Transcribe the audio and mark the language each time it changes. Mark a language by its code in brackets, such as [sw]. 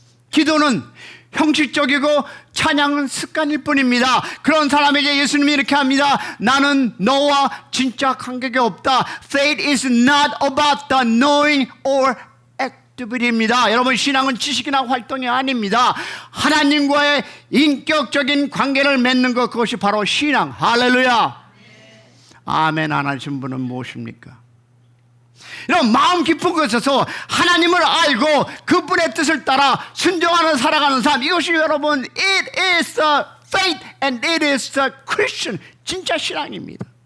[ko] 기도는 형식적이고 찬양은 습관일 뿐입니다. 그런 사람에게 예수님이 이렇게 합니다. 나는 너와 진짜 관계가 없다. [en] Faith is not about the knowing or activity입니다. [ko] 여러분 신앙은 지식이나 활동이 아닙니다. 하나님과의 인격적인 관계를 맺는 것, 그것이 바로 신앙. 할렐루야. 아멘 안 하신 분은 무엇입니까? 이런 마음 깊은 곳에서 하나님을 알고 그분의 뜻을 따라 순종하는 살아가는 삶, 이것이 여러분 [en] it is the faith and it is the Christian, [ko] 진짜 신앙입니다.